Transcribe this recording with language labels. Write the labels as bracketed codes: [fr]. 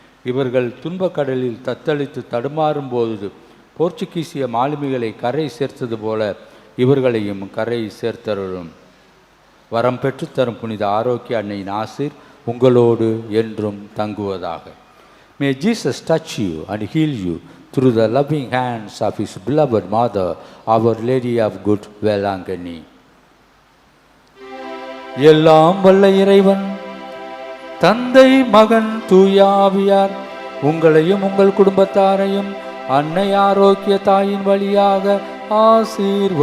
[ta] இவர்கள் துன்பக்கடலில் தத்தளித்து தடுமாறும் போது போர்ச்சுகீசிய மாலுமிகளை கரை சேர்த்தது போல இவர்களையும் கரை சேர்த்தருளும். வரம் பெற்றுத்தரும் புனித ஆரோக்கிய அன்னையின் ஆசீர் உங்களோடு என்றும் தங்குவதாக. [en] May Jesus touch you and heal you through the loving hands of his beloved mother, Our Lady of Good Velangani. [ta] எல்லாம் வல்ல இறைவன் தந்தை, மகன், தூயாவியார் உங்களையும் உங்கள் குடும்பத்தாரையும் அன்னை ஆரோக்கிய தாயின் வழியாக ஆசீர்வதிப்பாராக.